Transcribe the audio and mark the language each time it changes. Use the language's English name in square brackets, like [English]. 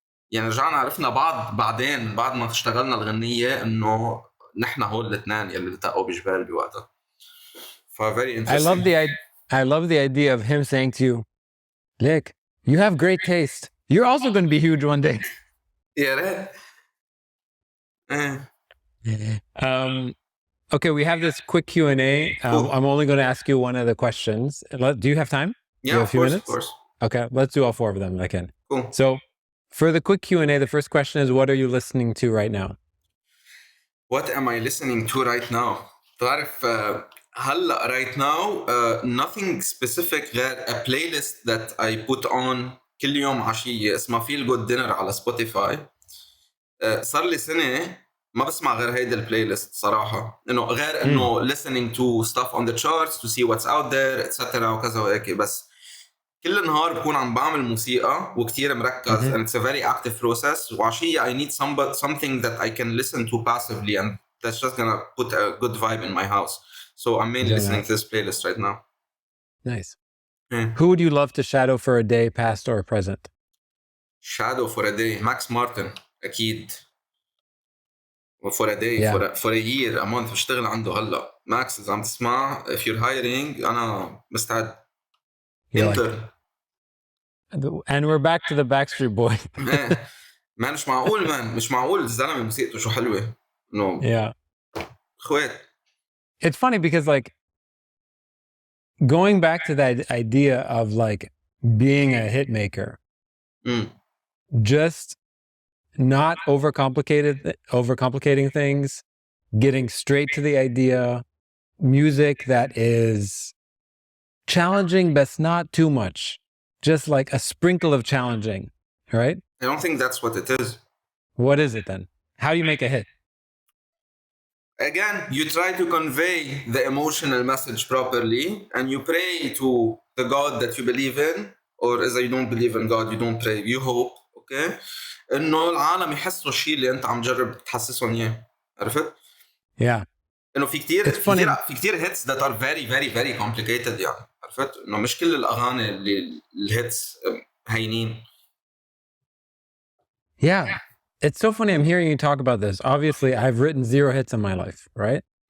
[Arabic] يعني رجعنا عرفنا بعض بعدين بعد ما اشتغلنا الغنية إنه نحن هول الاثنين يلي التقوا بجبال بوقتها. [English] Very interesting. I love the idea of him saying to you, "Look, you have great taste. You're also going to be huge one day." Yeah. Okay, we have this quick Q&A. Cool. I'm only going to ask you one of the questions. Do you have time? Yeah, a few minutes? Of course. Okay, let's do all four of them if I can. Cool. So for the quick Q&A, the first question is, what are you listening to right now? What am I listening to right now? [Arabic] تعرف هلا [English] right now nothing specific غير a playlist that I put on [Arabic] كل يوم عشية اسمها [English] Feel Good Dinner [Arabic] على سبوتيفاي. صار لي سنة ما بسمع غير هيدا البلاي ليست صراحة. غير إنه [English] listening to stuff on the charts to see what's out there etc. [Arabic] وكذا وهيك. بس كل نهار بكون عم بعمل موسيقى وكتير مركز [English] and it's a very active process. وعشية I need something that I can listen to passively and that's just gonna put a good vibe in my house. So I'm mainly listening to this playlist right now. Nice. Hmm. Who would you love to shadow for a day, past or present? Shadow for a day. [Arabic] Max Martin أكيد. [English] For a day, Yeah. for a year, a month [Arabic] بشتغل عنده هلا. Max إذا عم تسمع, [English] if you're hiring [Arabic] أنا مستعد. [English] You're Intern. And we're back to the Backstreet Boys. [Arabic] ما مش معقول مش معقول الزلمة موسيقته شو حلوة. No. [English] Yeah. [Arabic] خوات. [English] It's funny because like going back to that idea of like being a hit maker, just not overcomplicating things, getting straight to the idea, music that is challenging, but not too much, just like a sprinkle of challenging, right? I don't think that's what it is. What is it then? How do you make a hit? Again, you try to convey the emotional message properly and you pray to the God that you believe in, or as you don't believe in God, you don't pray, you hope, okay? [Arabic] إنه العالم يحسوا الشيء اللي أنت عم جرب تحسسهم إياه. عرفت؟ [English] Yeah. [Arabic] إنه في كتير [English] It's funny. [Arabic] في كتير [English] hits that are very very very complicated يعني. [Arabic] عرفت؟ إنه مش كل الأغاني اللي الهيتس هينين. [English] Yeah. It's so funny. I'm hearing you talk about this. Obviously, I've written 0 hits in my life, right?